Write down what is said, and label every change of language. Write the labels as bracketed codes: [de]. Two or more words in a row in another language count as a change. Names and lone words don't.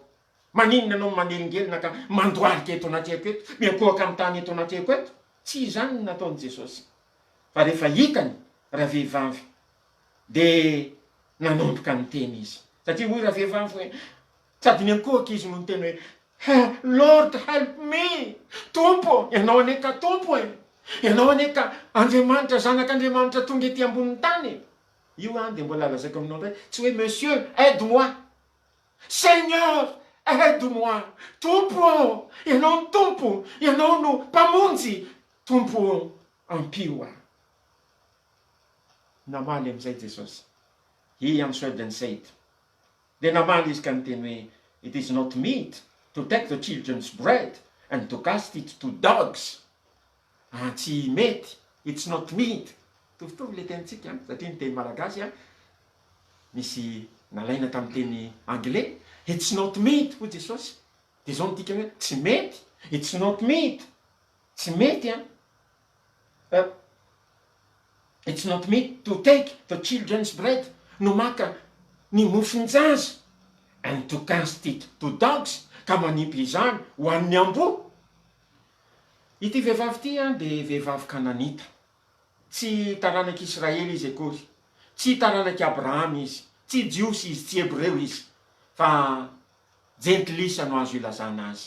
[mg] Maninona anao manelingelina ka mandoalika eto anatreko eto, miakohaka amin'ny tany eto anatreko eto? Tsy izany nataon'i Jesosy. Fa rehefa hitany ravehivavy dia nanomboka ny teny izy. Satria hoy ravehivavy hoe sady miakohaka izy no ny teny hoe [en] Lord help me, [mg] tompo, ianao ane ka tompo e, ianao ane ka Andriamanitra, zanak'Andriamanitra tonga ety ambonin'ny tany. Io dia mbola lazaiko aminao hoe tsy hoe [fr] monsieur aide-moi, Seigneur aide-moi, [mg] tompo, ianao ny tompo, ianao no mpamonjy, tompo ampio aho. Namaly amin'izay Jesosy. [en] He answered and said, [mg] dia namaly izy ka niteny hoe [en] it is not meet to take the children's bread and to cast it to dogs. [mg] Tsy mety, [en] it's not meet. [mg] Tovitovy le tenitsika satria ny teny malagasy misy nalaina tamin'ny teny anglais. [en] It's not meet [mg] ho Jesosy. Dia zao nitika hoe tsy mety, [en] it's not meet. [mg] Tsy mety [en] it's not meet to take the children's bread, [mg] no maka ny mofon-jaza, [en] and to cast it to dogs, [mg] ka manipy izany ho an'ny amboa. Ity vehivavy ity dia vehivavy Kananita. Tsy taranak'Israely izy akory, tsy taranaky Abraham izy, tsy jiosy izy, tsy hebreo izy, fa jentilisa no azo ilazana azy.